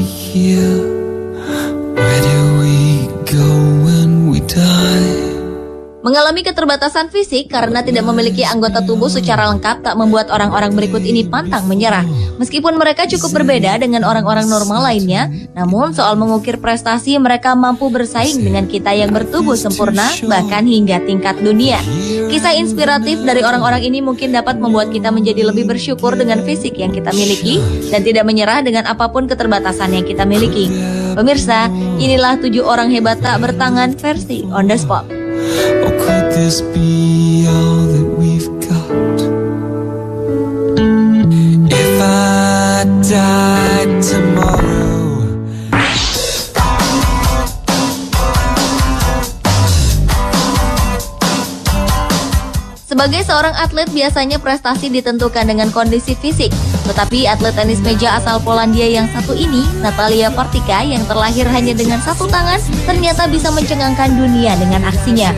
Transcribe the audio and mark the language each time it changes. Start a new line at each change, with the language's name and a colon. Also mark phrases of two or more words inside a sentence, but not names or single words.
English: here? Where do we go when we die?
Indonesian: Mengalami keterbatasan fisik karena tidak memiliki anggota tubuh secara lengkap tak membuat orang-orang berikut ini pantang menyerah. Meskipun mereka cukup berbeda dengan orang-orang normal lainnya, namun soal mengukir prestasi mereka mampu bersaing dengan kita yang bertubuh sempurna bahkan hingga tingkat dunia. Kisah inspiratif dari orang-orang ini mungkin dapat membuat kita menjadi lebih bersyukur dengan fisik yang kita miliki dan tidak menyerah dengan apapun keterbatasan yang kita miliki. Pemirsa, inilah 7 orang hebat tak bertangan versi On The Spot.
English: Or could this be all that we've got? If I died tomorrow,
Indonesian: sebagai seorang atlet biasanya prestasi ditentukan dengan kondisi fisik. Tetapi atlet tenis meja asal Polandia yang satu ini, Natalia Partyka, yang terlahir hanya dengan satu tangan, ternyata bisa mencengangkan dunia dengan aksinya.